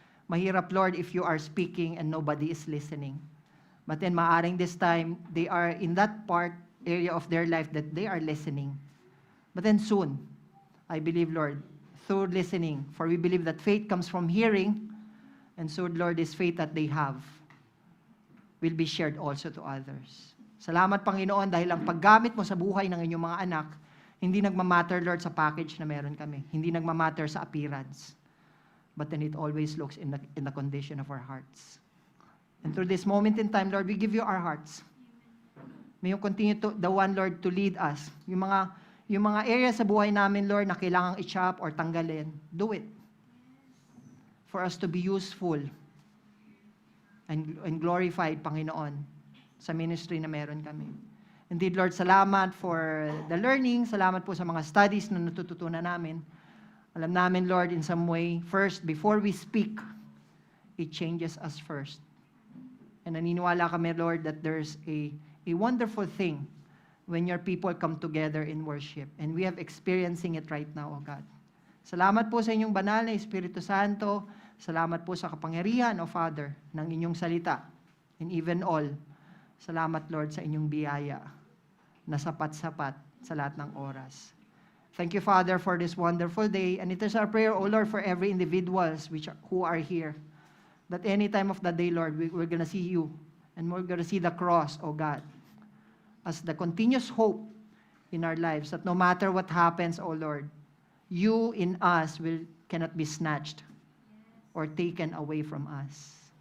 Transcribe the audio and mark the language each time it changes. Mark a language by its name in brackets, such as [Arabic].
[Filipino] Mahirap, [English] Lord, if you are speaking and nobody is listening. But then, [Filipino] maaring [English] this time, they are in that area of their life that they are listening. But then soon, I believe, Lord, through listening, for we believe that faith comes from hearing, and so, Lord, this faith that they have will be shared also to others. [Filipino] Salamat, Panginoon, dahil ang paggamit mo sa buhay ng inyong mga anak, hindi nagmamatter, Lord, sa package na meron kami. Hindi nagmamatter sa appearance. [English] But then it always looks in the condition of our hearts. And through this moment in time, Lord, we give you our hearts. May you continue the one, Lord, to lead us. [Filipino] Yung mga areas sa buhay namin, Lord, na kailangang i-chop or tanggalin, [English] do it. For us to be useful and glorified, Panginoon, [Filipino] sa ministry na meron kami. [English] Indeed, Lord, [Filipino] salamat [English] for the learning. [Filipino] Salamat po sa mga studies na natututunan namin. Alam namin, [English] Lord, in some way, first, before we speak, it changes us first. And [Filipino] naniniwala kami, [English] Lord, that there's a wonderful thing when your people come together in worship. And we have experiencing it right now, O God. [Filipino] Salamat po sa inyong banal na Espiritu Santo. Salamat po sa kapangyarihan, O Father, ng inyong salita. [English] And even all, [Filipino] salamat, Lord, sa inyong biyaya na sapat-sapat sa lahat ng oras. [English] Thank you, Father, for this wonderful day. And it is our prayer, O Lord, for every individuals who are here, that any time of the day, Lord, we're going to see you. And we're going to see the cross, O God, as the continuous hope in our lives, that no matter what happens, O Lord, you in us cannot be snatched or taken away from us.